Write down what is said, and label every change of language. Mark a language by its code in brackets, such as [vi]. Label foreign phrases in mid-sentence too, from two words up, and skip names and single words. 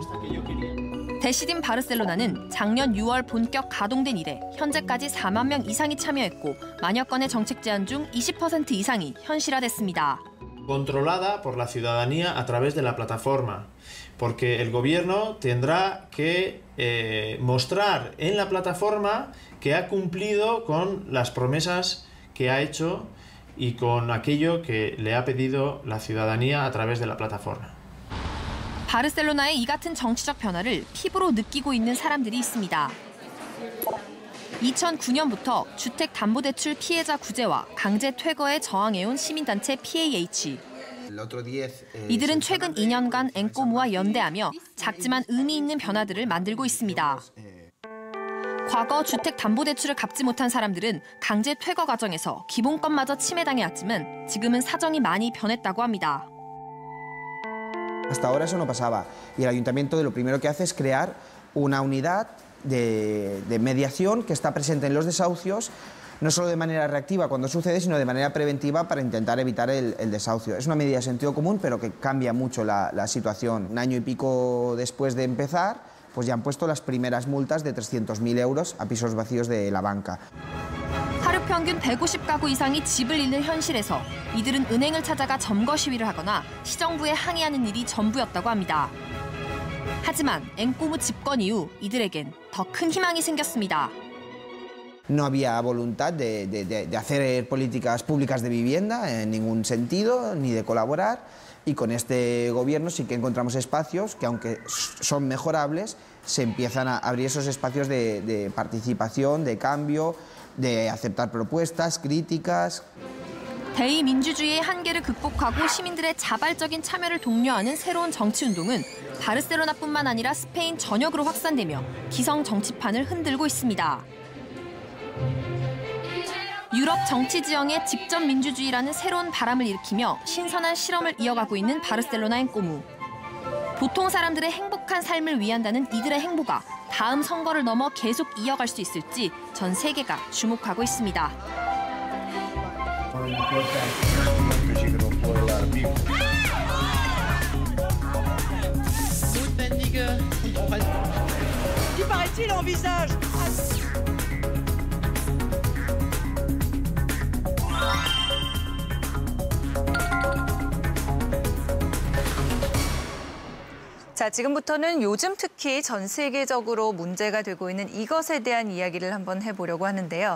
[ko] 데시딘 바르셀로나는 작년 6월 본격 가동된 이래 현재까지 4만 명 이상이 참여했고 만여 건의 정책 제안 중 20% 이상이 현실화됐습니다. [es] Controlada por la ciudadanía a través de la plataforma, porque el gobierno tendrá que mostrar en la plataforma que ha cumplido con las promesas que ha hecho y con aquello que le ha pedido la ciudadanía a través de la plataforma. [ko] 바르셀로나의 이 같은 정치적 변화를 피부로 느끼고 있는 사람들이 있습니다. 2009년부터 주택담보대출 피해자 구제와 강제 퇴거에 저항해온 시민단체 PAH. 이들은 최근 2년간 앵꼬무와 연대하며 작지만 의미 있는 변화들을 만들고 있습니다. 과거 주택담보대출을 갚지 못한 사람들은 강제 퇴거 과정에서 기본권마저 침해당해왔지만 지금은 사정이 많이 변했다고 합니다. [es] Hasta ahora eso no pasaba y el ayuntamiento lo primero que hace es crear una unidad de mediación que está presente en los desahucios, no solo de manera reactiva cuando sucede, sino de manera preventiva para intentar evitar el desahucio. Es una medida de sentido común, pero que cambia mucho la situación. Un año y pico después de empezar, pues ya han puesto las primeras multas de 300.000 euros a pisos vacíos de la banca. [ko] 하루 평균 150가구 이상이 집을 잃는 현실에서 이들은 은행을 찾아가 점거 시위를 하거나 시정부에 항의하는 일이 전부였다고 합니다. 하지만 앵꼬무 집권 이후 이들에겐 더 큰 희망이 생겼습니다. [es] No había voluntad de hacer políticas públicas de vivienda en ningún sentido, ni de colaborar. Y con este gobierno sí que encontramos espacios que, aunque son mejorables, se empiezan a abrir esos espacios de participación, de cambio, de aceptar propuestas, críticas. [ko] 대의민주주의의 한계를 극복하고 시민들의 자발적인 참여를 독려하는 새로운 정치운동은 바르셀로나뿐만 아니라 스페인 전역으로 확산되며 기성 정치판을 흔들고 있습니다. 유럽 정치 지형의 직접 민주주의라는 새로운 바람을 일으키며 신선한 실험을 이어가고 있는 바르셀로나 앵꼬무. 보통 사람들의 행복한 삶을 위한다는 이들의 행보가 다음 선거를 넘어 계속 이어갈 수 있을지 전 세계가 주목하고 있습니다. Qui paraît-il envisage 자, 지금부터는 요즘 특히 전 세계적으로 문제가 되고 있는 이것에 대한 이야기를 한번 해보려고 하는데요.